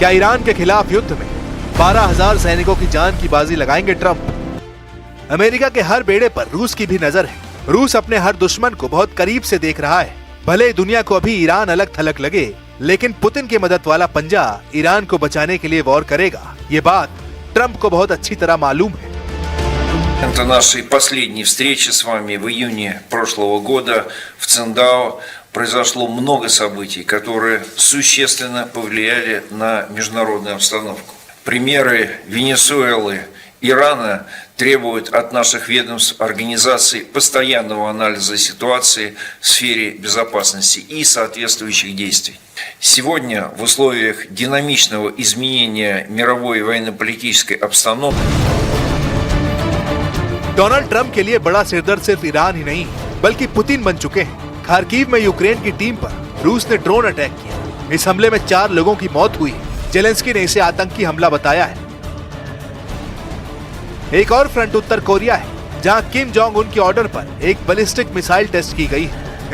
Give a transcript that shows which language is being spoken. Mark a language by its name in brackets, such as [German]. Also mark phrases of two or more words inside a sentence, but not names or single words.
[Hindi] क्या ईरान के खिलाफ युद्ध में 12000 सैनिकों की जान की बाजी लगाएंगे ट्रंप? अमेरिका के हर बेड़े पर रूस की भी नजर है। रूस अपने हर दुश्मन को बहुत करीब से देख रहा है। भले दुनिया को अभी ईरान अलग थलग लगे, लेकिन पुतिन की मदद वाला पंजा ईरान को बचाने के लिए वॉर करेगा। ये बात ट्रंप को बहुत अच्छी तरह मालूम है। [Russian] Это нашей последней встречи с вами в июне прошлого года в Циндао произошло много событий, которые существенно повлияли на международную обстановку. Примеры Венесуэлы, Ирана требуют от наших ведомств организаций постоянного анализа ситуации в сфере безопасности и соответствующих действий. Сегодня в условиях динамичного изменения мировой военно-политической обстановки [Hindi] डोनाल्ड ट्रंप के लिए बड़ा सिरदर्द सिर्फ ईरान ही नहीं बल्कि पुतिन बन चुके हैं। खार्किव में यूक्रेन की टीम पर रूस ने [English] drone attack [Hindi] किया। इस हमले में 4 लोगों की मौत हुई। जेलेंस्की ने इसे आतंकी हमला बताया है। एक और फ्रंट उत्तर कोरिया है, जहां किम जोंग उन के ऑर्डर पर एक [English] ballistic missile test [Hindi] की गई है।